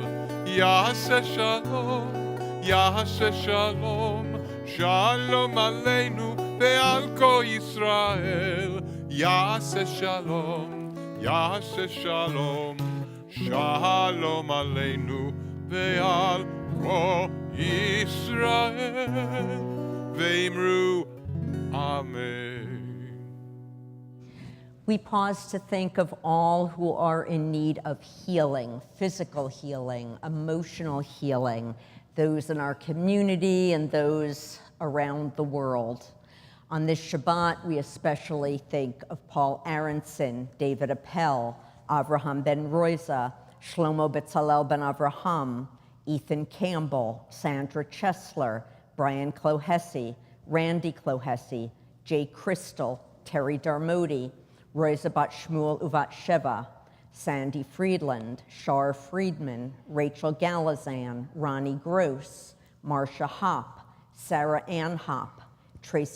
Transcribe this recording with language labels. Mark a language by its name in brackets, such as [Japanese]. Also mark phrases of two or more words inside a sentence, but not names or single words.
[Hebrew] יעשה שלום, יעשה שלום, שלום עלינו ועל כל ישראל. יעשה שלום, יעשה שלום, שלום עלינו ועל כל ישראל, ואמרו אמן. [English] We pause to think of all who are in need of healing, physical healing, emotional healing, those in our community and those around the world. On this Shabbat, we especially think of Paul Aronson, David Appel, Avraham ben Roiza, Shlomo Betzalel ben Avraham, Ethan Campbell, Sandra Chesler, Brian Clohessy, Randy Clohessy, Jay Crystal, Terry Darmody, Rosa Bat Shmuel Uvat Sheva, Sandy Friedland, Shar Friedman, Rachel Galazan, Ronnie Gross, Marcia Hopp, Sarah Ann Hopp, Tracy